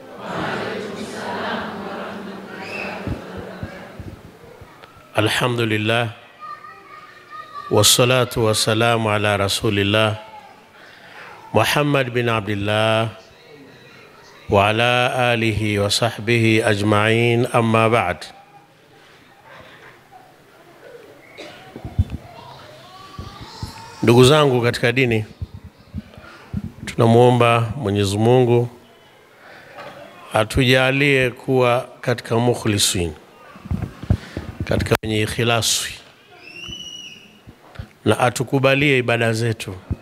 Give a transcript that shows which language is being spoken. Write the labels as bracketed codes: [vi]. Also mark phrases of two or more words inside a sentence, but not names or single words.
[ar] الحمد لله والصلاة والسلام على رسول الله محمد بن عبد الله وعلى آله وصحبه أجمعين، أما بعد. [sw] Ndugu zangu katika dini, tunamuomba Mwenyezi Mungu atujalie kuwa katika mukhlisin, katika wenye ikhlasi, na atukubalie ibada zetu.